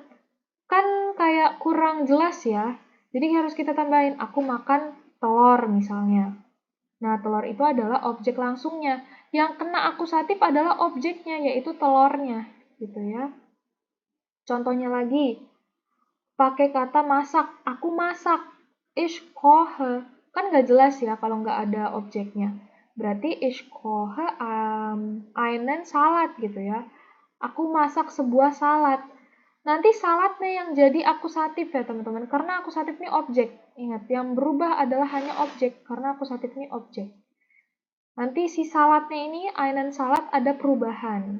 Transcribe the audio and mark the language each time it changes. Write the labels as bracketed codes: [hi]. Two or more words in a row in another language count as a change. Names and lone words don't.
[id] Kan kayak kurang jelas ya. Jadi harus kita tambahin, aku makan telur misalnya. Nah, telur itu adalah objek langsungnya. Yang kena akusatif adalah objeknya, yaitu telurnya. Gitu ya. Contohnya lagi, pakai kata masak. Aku masak. [de] Ich koche. [id] Kan nggak jelas ya kalau nggak ada objeknya. [de] Berarti ich koche einen salad [id] gitu ya. Aku masak sebuah salad. Nanti saladnya yang jadi akusatif ya teman-teman. Karena akusatif ini objek. Ingat, yang berubah adalah hanya objek. Karena akusatif ini objek. Nanti si saladnya ini, [de] einen salad, [id] ada perubahan.